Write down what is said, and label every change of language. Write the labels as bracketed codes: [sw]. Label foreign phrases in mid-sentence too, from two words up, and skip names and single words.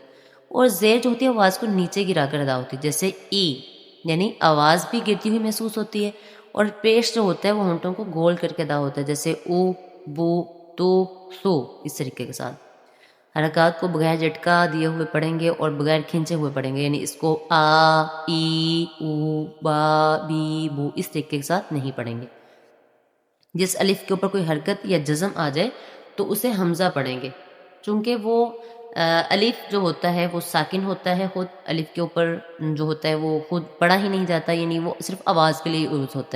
[ur] اور زیر جو ہوتی ہے آواز کو نیچے گرا کر ادا ہوتی ہے، جیسے ای، یعنی آواز بھی گرتی ہوئی محسوس ہوتی ہے، اور پیش جو ہوتا ہے وہ ہونٹوں کو گول کر کے ادا ہوتا ہے، جیسے او، بو، تو، سو، اس طریقے کے ساتھ۔ حرکات کو بغیر جھٹکا دیے ہوئے پڑھیں گے اور بغیر کھینچے ہوئے پڑھیں گے، یعنی اس کو آ، ای، او، با، بی، بو اس طریقے کے ساتھ نہیں پڑھیں گے۔ جس الف کے اوپر کوئی حرکت یا جزم آ جائے تو اسے حمزہ پڑھیں گے، چونکہ وہ الف جو ہوتا ہے وہ ساکن ہوتا ہے، خود الف کے اوپر جو ہوتا ہے وہ خود پڑھا ہی نہیں جاتا، یعنی وہ صرف آواز کے لیے یوز ہوتا ہے۔